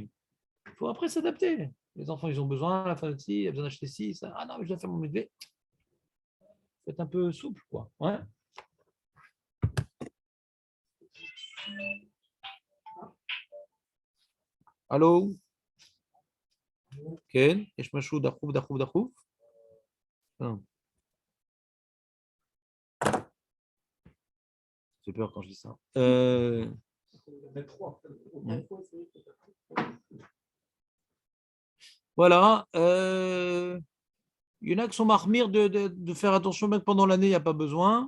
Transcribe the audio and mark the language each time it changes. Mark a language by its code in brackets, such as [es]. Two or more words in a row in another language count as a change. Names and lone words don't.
[fr] Il faut après s'adapter. Les enfants, ils ont besoin, la femme aussi, elle a besoin d'acheter ci, ça. Ah non, mais je dois faire mon mikvé. Faut être un peu souple, quoi. Ouais. Allô? [he] כן, יש משהו דחוף? [fr] J'ai peur quand je dis ça. Voilà. Il y en a qui sont marmires de faire attention, même pendant l'année, il n'y a pas besoin.